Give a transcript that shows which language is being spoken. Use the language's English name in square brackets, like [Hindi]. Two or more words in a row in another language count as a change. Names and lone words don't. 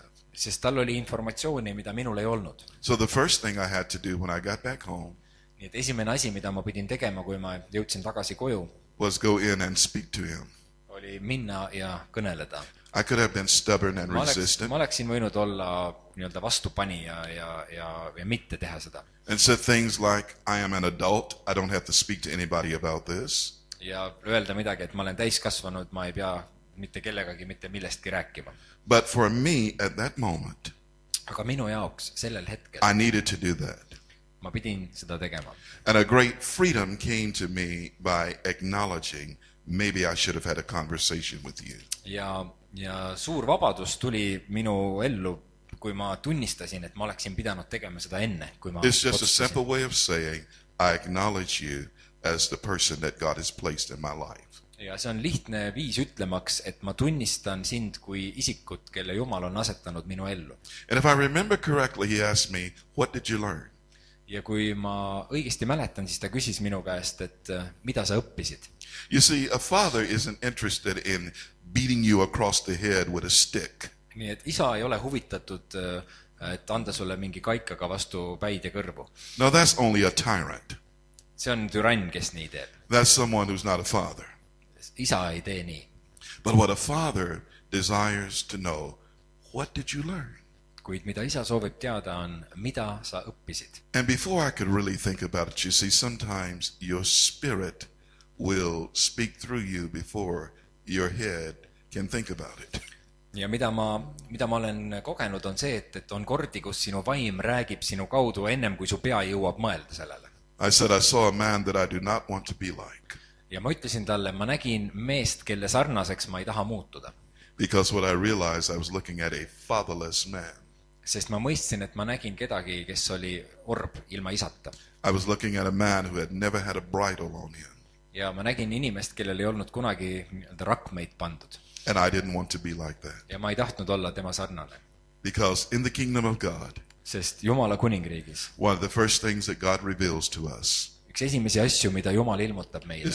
[Estonian] Sest tal oli informatsiooni, mida minul ei olnud. [English] So the first thing I had to do when I got back home [Estonian] Nii et esimene asi, mida ma pidin tegema, kui ma jõudsin tagasi koju, [English] was go in and speak to him. [Estonian] oli minna ja kõneleda. [English] I could have been stubborn and [Estonian] Ma [English] resistant [Estonian] oleksin võinud olla nii-öelda vastupanija ja mitte teha seda. [English] and said things like, I am an adult, I don't have to speak to anybody about this. [Estonian] Ja öelda midagi, et ma olen täiskasvanud, ma ei pea mitte kellegagi mitte millestki rääkima. [English] But for me at that moment, [Estonian] Aga minu jaoks sellel hetkel [English] I needed to do that. [Estonian] ma pidin seda tegema. [English] And a great freedom came to me by acknowledging maybe I should have had a conversation with you. [Estonian] Ja suur vabadus tuli minu ellu, kui ma tunnistasin, et ma oleksin pidanud tegema seda enne, kui ma [English] It's just a [Estonian] otsustasin. [English] simple way of saying, I acknowledge you as the person that God has placed in my life. [Estonian] Ja see on lihtne viis ütlemaks, et ma tunnistan sind kui isikut, kelle Jumal on asetanud minu ellu. [English] And if I remember correctly, he asked me, what did you learn? [Estonian] Ja kui ma õigesti mäletan, siis ta küsis minu käest, et mida sa õppisid. [English] You see, a father isn't interested in beating you across the head with a stick. [Estonian] Nii et isa ei ole huvitatud, et anda sulle mingi kaikaga vastu päid ja kõrvu. [English] No, that's only a tyrant. [Estonian] See on türann, kes nii teeb. [English] That's someone who's not a father. [Estonian] Isa ei tee nii. [English] But what a father desires to know, what did you learn? [Estonian] Kuid mida isa soovib teada on, mida sa õppisid. [English] And before I could really think about it, you see, sometimes your spirit will speak through you before your head can think about it. [Estonian] Ja mida ma olen kogenud on see, et on kordi, kus sinu vaim räägib sinu kaudu ennem, kui su pea jõuab mõelda sellele. [English] I said, I saw a man that I do not want to be like. [Estonian] Ja ma ütlesin talle, ma nägin meest, kelle sarnaseks ma ei taha muutuda. [English] Because what I realized, I was looking at a fatherless man. [Estonian] Sest ma mõistsin, et ma nägin kedagi, kes oli orb ilma isata. [English] I was looking at a man who had never had a bridle on him. [Estonian] Ja ma nägin inimest, kellel ei olnud kunagi rakmeid pandud. [English] And I didn't want to be like that. [Estonian] Ja ma ei tahtnud olla tema sarnane. [English] Because in the kingdom of God, [Estonian] Sest Jumala kuningriigis [English] one of the first things that God reveals to us [Estonian] üks esimesi asju, mida Jumal ilmutab meile,